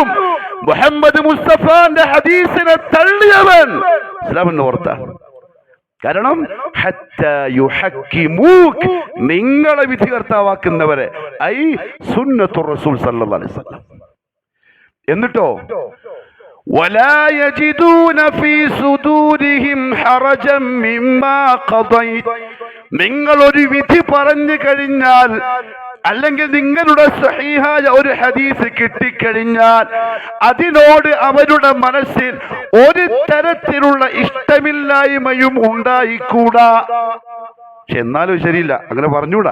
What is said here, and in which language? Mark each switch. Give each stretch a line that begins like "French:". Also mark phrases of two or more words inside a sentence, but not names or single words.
Malayalam: മുഹമ്മദ് മുസ്തഫാന്റെ ഹദീസിനെ തള്ളിയവൻ ഇസ്ലാമിന്റെ പുറത്താണ്. കാരണം
Arabic: حتى يحكموك,
Malayalam: നിങ്ങളെ വിധികർത്താവാക്കുന്നവരെ, ഐ
Arabic: سنة الرسول صلى الله عليه وسلم. എന്നിട്ടോ ولا يجدون في صدورهم حرجا مما قضيت.
Malayalam: നിങ്ങൾ ഒരു വിധി പറഞ്ഞു കഴിഞ്ഞാൽ, അല്ലെങ്കിൽ നിങ്ങളുടെ സഹീഹായ ഒരു ഹദീസ് കിട്ടിക്കഴിഞ്ഞാൽ അതിനോട് അവരുടെ മനസ്സിൽ ഒരു തരത്തിലുള്ള ഇഷ്ടമില്ലായ്മയും ഉണ്ടായിക്കൂടാ. പക്ഷെ എന്നാലും ശരിയില്ല, അങ്ങനെ പറഞ്ഞൂടാ.